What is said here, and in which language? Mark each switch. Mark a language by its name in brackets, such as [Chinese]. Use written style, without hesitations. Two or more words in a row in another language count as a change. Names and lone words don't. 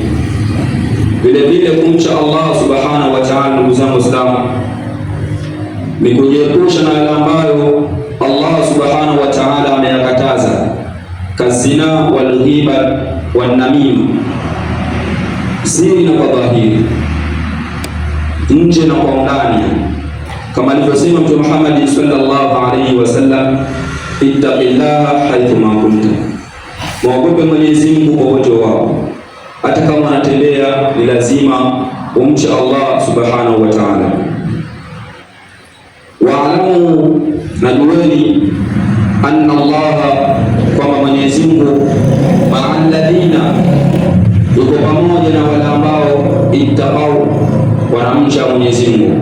[Swahili] Vile vile kumcha [Arabic] الله سبحانه وتعالى, [Swahili] ndugu zangu Waislamu, ni kujiepusha na yale ambayo [Arabic] الله سبحانه وتعالى [Swahili] ameyakataza, kazina [Arabic] والغيبة والنميمة, [Swahili] siri na dhahiri, nje na kwa undani, kama alivyosema Mtume Muhammad [Arabic] صلى الله عليه وسلم, اتق الله حيث ما كنت, [Swahili] muogope Mwenyezi Mungu popote wao, hata kama unatembea ni lazima umche [Arabic] الله سبحانه وتعالى. [Swahili] Wa'lamu, najueni, [Arabic] أن الله, [Swahili] kwamba Mwenyezi Mungu, [Arabic] مع الذين, [Swahili] yuko pamoja na wale ambao ittaqau, wanamcha Mwenyezi Mungu.